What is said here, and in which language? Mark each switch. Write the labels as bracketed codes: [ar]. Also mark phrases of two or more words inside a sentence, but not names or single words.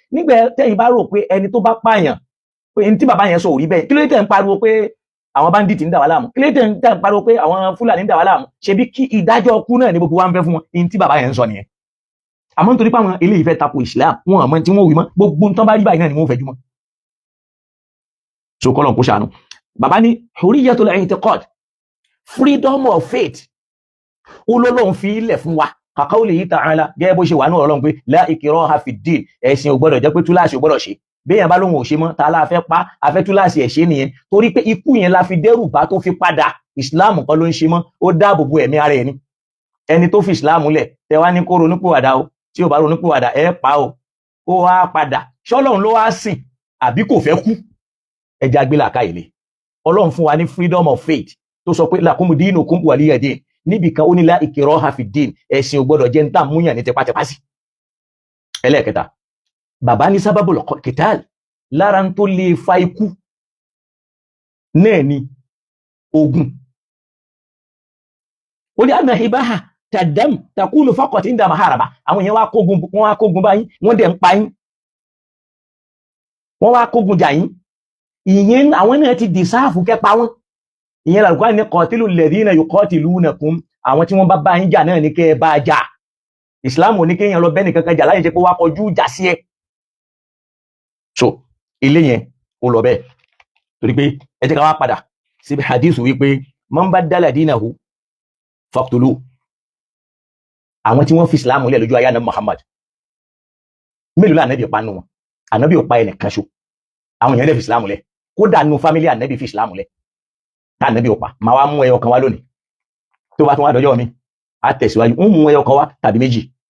[yo] Nígbà tẹ́yìn bá rò pé ẹni tó bá pààyàn pé ẹni tí bàbá yẹn sọ ò rí bẹ́ẹ̀, kí ló dé tẹ̀ ń pariwo pé àwọn bandit ń dà wá láàmú, kí ló dé tẹ̀ ń pariwo pé àwọn Fúlàní ń dà wá láàmú, ṣebí kí ìdájọ́ ọkú náà ní gbogbo wa ń fẹ́ fún wọn, ní tí bàbá yẹn ń sọ nìyẹn. Àmọ́ nítorí pé àwọn eléyìí fẹ́ tako Islam wọn àmọ́ tí wọ́n wí mọ́ gbogbo nǹkan bá rí báyìí náà ni wọ́n fẹ́ jùmọ́. So kọ́lọ̀ kó ṣàánú. Bàbá ní [ar] حرية الاعتقاد, [en] freedom of faith, [yo] olólùn fi ilẹ̀ fún wa [ar] كقوله تعالى [yo] gẹ́gẹ́ bó ṣe wà ní Ọlọ́run pé [ar] لا إكراه في الدين, [yo] ẹ̀sìn ò gbọ́dọ̀ jẹ́ pé túláàsì ò gbọ́dọ̀ ṣe. Béèyàn bá lóhun ò ṣe mọ́ ta la fẹ́ pa afẹ́ túláàsì ẹ̀ ṣe nìyẹn, torí pé ikú yẹn la fi dẹ́rù bá tó fi padà. Islam kan ló ń ṣe mọ́, ó dáàbò bo ẹ̀mí ara ẹ̀ ni. Ẹni tó fi Islam lẹ̀ tẹ wá ní kó ronúpìwàdà o, tí ò bá ronúpìwàdà ẹ pa o, ó wá padà ṣọ́lọ́run ló wá sìn àbí kò fẹ́ kú. Ẹja gbé làákàyè lé. Ọlọ́run fún wa ní [en] freedom of faith [yo] tó sọ pé [ar] لكم دينكم ولي دين [yo] níbi kan ó ní [ar] لا إكراه في الدين [yo] ẹ̀sìn ò gbọ́dọ̀ jẹ́ ń tà múyàn ní tipátipá sí. ẹlẹ́ẹ̀kẹta bàbá ní [ar] سبب القتال [yo] lára tó lè fa ikú náà ni ogun. ó ní [ar] أن إباحة الدم تكون فقط عند المحاربة [yo] àwọn èèyàn wá kógun báyìí wọ́n dẹ̀ ń pa yín wọ́n wá kógun jà yín ìyẹn àwọn náà ti dìsáàfù kẹpa wọn ìyẹn lálùkọ́ ní [ar] قاتلوا الذين يقاتلونكم [yo] àwọn tí wọ́n bá yín jà náà ní kẹ́ ẹ bá jà ìsìláàmù ní kéèyàn lọ bẹ́ẹ̀ nìkan jà láyé jẹ́ pé wá kọjú jà sí ẹ. so ilé yẹn ó lọ bẹ́ẹ̀ torí pé ẹ jẹ́ ká wá padà síbi hadith wípé [ar] من بدل دينه فاقتلوه [yo] àwọn tí wọ́n fi ìsìláàmù lẹ̀ lójú ayé ànábì Muhammad mélòó la ànábì pa nù wọn ànábì ò pa ẹnìkan ṣo àwọn èèyàn lè fi ìsìláàmù lẹ̀ kódà nù fámílì ànábì fi ìsìláàmù lẹ̀ tá ànábì ò pa máa wá mú ẹyọ kan wá lónìí tó bá tún wá dọjọ́ mi á tẹ̀síwájú ń mú ẹyọ kan wá tàbí méjì.